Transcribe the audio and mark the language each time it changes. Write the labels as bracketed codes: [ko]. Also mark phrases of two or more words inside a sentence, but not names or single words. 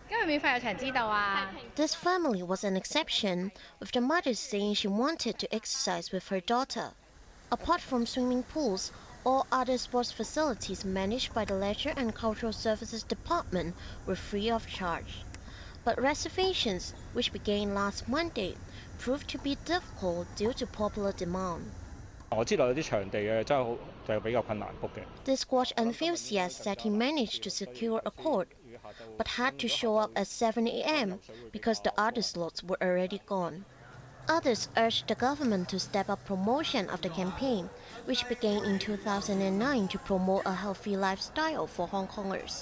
[en] This family was an exception, with the mother saying she wanted to exercise with her daughter. Apart from swimming pools, All other sports facilities managed by the Leisure and Cultural Services Department were free of charge. But reservations, which began last Monday, proved to be difficult due to popular demand. [yue] 我知道有啲場地嘅真係好就比較困難 book 嘅。 [en] The squash enthusiast said he managed to secure a court, but had to show up at 7 a.m. because the other slots were already gone. Others urged the government to step up promotion of the campaign, which began in 2009 to promote a healthy lifestyle for Hong Kongers.